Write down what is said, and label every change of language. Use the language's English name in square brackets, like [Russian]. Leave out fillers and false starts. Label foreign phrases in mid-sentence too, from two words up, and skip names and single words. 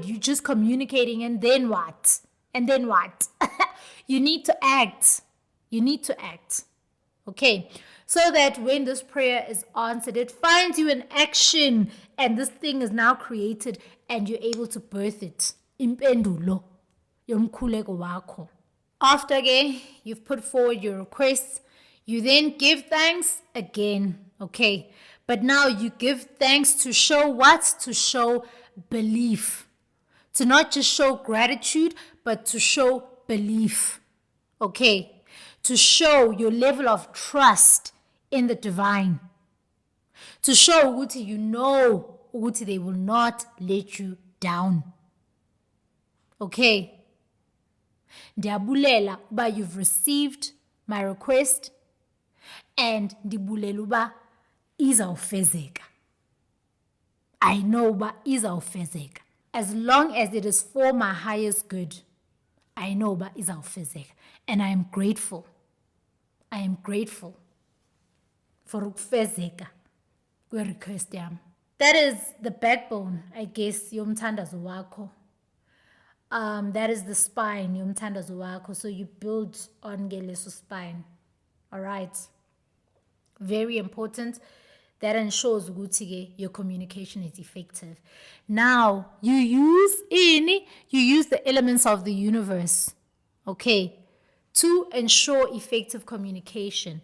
[English] You're just communicating, and then what? You need to act. Okay? So that when this prayer is answered, it finds you in action, and this thing is now created, and you're able to birth it. [Xhosa] Impendulo yomkhuleko wakho. [English] After you've put forward your requests, you then give thanks again, okay? But now you give thanks to show what? To show belief. To not just show gratitude, but to show belief, okay? To show your level of trust in the divine. To show ukuthi you know ukuthi they will not let you down. Okay? [Xhosa] Ndiyabulela uba [English] you've received my request, and [Xhosa] ndibulela uba izawufezeka. [English] I know [Xhosa] uba izawufezeka. [English] As long as it is for my highest good, I know [Xhosa] uba izawufezeka. [English] And I am grateful. [Xhosa] For ukufezeka kwe-request yam. [English] That is the backbone, I guess, [Xhosa] yomthandazo wakho. [English] That is the spine, [Xhosa] yomthandazo wakho. [English] So you build on leso spine. All right. Very important. That ensures ukuthi your communication is effective. Now, you use the elements of the universe, okay, to ensure effective communication.